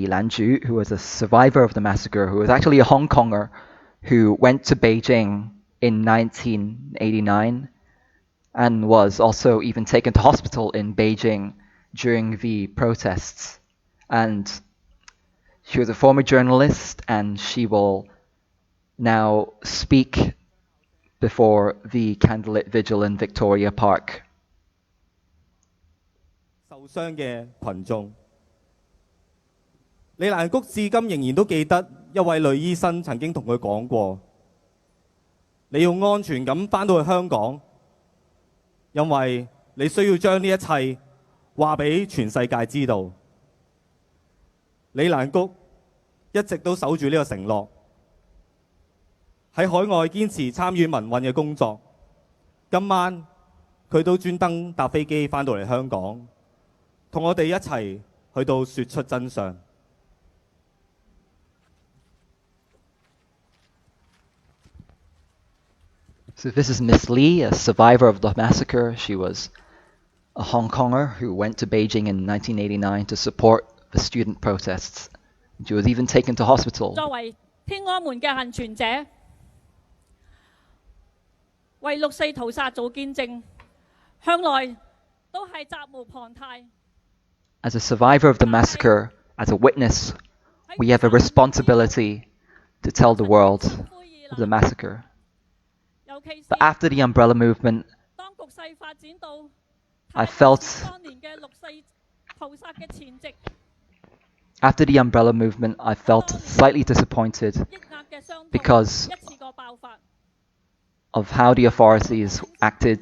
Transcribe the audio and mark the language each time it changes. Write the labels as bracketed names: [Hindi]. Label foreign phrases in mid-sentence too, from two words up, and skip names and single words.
[English] Lanju, who was a survivor of the massacre, who was actually a Hong Konger who went to Beijing in 1989 and was also even taken to hospital in Beijing during the protests. And she was a former journalist, and she will now speak before the candlelight vigil in Victoria Park. [Cantonese] 受傷嘅群眾，李蘭谷至今仍然都記得一位女醫生曾經同佢講過：你要安全咁返到去香港，因為你需要將呢一切話俾全世界知道。李蘭谷一直都守住呢個承諾，喺海外堅持參與民運嘅工作。今晚佢都專登搭飛機返到嚟香港，同我哋一齊去到説出真相。 [English] So this is Miss Lee, a survivor of the massacre. She was a Hong Konger who went to Beijing in 1989 to support the student protests. She was even taken to hospital. [Cantonese] 作為天安門嘅幸存者，為六四屠殺做見證，向來都係責無旁貸。 [English] As a survivor of the massacre, as a witness, we have a responsibility to tell the world of the massacre. But after the umbrella movement, I felt After the umbrella movement, I felt slightly disappointed because of how the authorities acted.